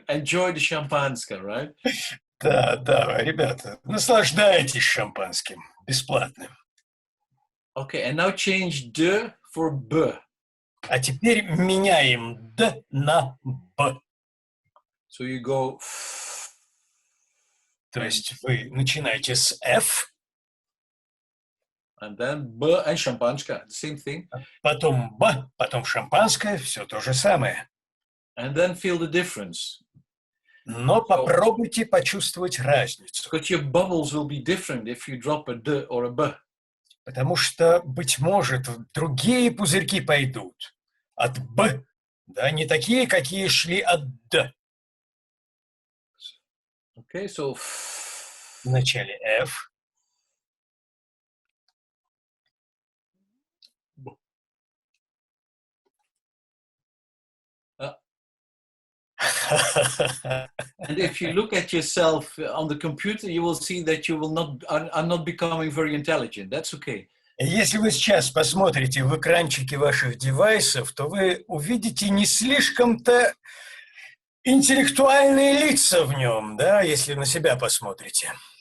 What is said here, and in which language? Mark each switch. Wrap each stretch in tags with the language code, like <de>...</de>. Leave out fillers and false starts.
<en>Enjoy the champagne, right?</en> <ru>Да, ребята, наслаждайтесь шампанским, бесплатным.</ru> <en>Okay, and now change D for B.</en> <ru>А теперь меняем Д на Б.</ru> <en>So you go...</en> <ru>То есть вы начинаете с F.</ru> <en>And then B and шампанское, the same thing.</en> <ru>Потом Б, потом шампанское, все то же самое.</ru> <en>And then feel the difference.</en> <ru>Но попробуйте почувствовать разницу.</ru> <en>Because your bubbles will be different if you drop a D or a B.</en> <ru>Потому что, быть может, другие пузырьки пойдут от Б, да, не такие, какие шли от Д.</ru> <en>Okay, so...</en> <ru>В начале F.</ru> <en>And if you look at yourself on the computer, you will see that you are not becoming very intelligent. That's okay.</en> <ru>Если вы сейчас посмотрите в экранчики ваших девайсов, то вы увидите не слишком-то интеллектуальные лица в нем, да, если на себя посмотрите.</ru>